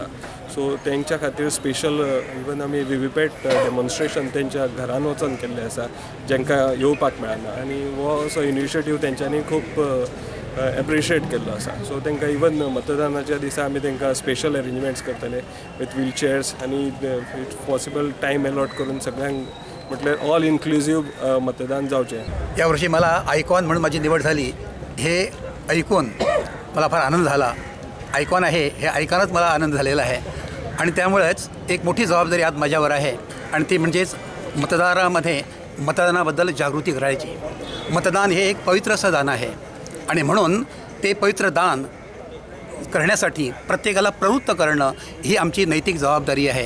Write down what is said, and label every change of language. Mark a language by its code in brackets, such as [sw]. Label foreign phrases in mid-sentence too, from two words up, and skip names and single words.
[kok] सो तेंच्या खातीर [en] special even [kok] आमी [en] VVPAT demonstration [kok] तेंच्या घरान वचून केल्लें आसा जेंकां येवपाक मेळना आनी हो असो इनिशिएटीव तेंच्यांनी खूब एप्रिशिएट केल्लो आसा। सो तांकां इवन मतदानाच्या दिसा आमी तांकां [en] special arrangements [kok] करतले [en] with wheelchairs [kok] आनी [en] if possible time allot [kok] करून सगळ्यांक म्हटल्यार [en] all inclusive [kok] मतदान जावचें। [mr] या वर्षी मला आयकॉन म्हणून माझी निवड झाली हे ऐकून मला फार आनंद झाला। आयकॉन आहे हे ऐकूनच मला आनंद झालेला आहे आणि त्यामुळेच एक मोठी जबाबदारी आज माझ्यावर आहे आणि ती म्हणजेच मतदारामध्ये मतदानाबद्दल जागृती करायची। मतदान हे एक पवित्र असं दान आहे आणि म्हणून ते पवित्र दान करण्यासाठी प्रत्येकाला प्रवृत्त करणं ही आमची नैतिक जबाबदारी आहे।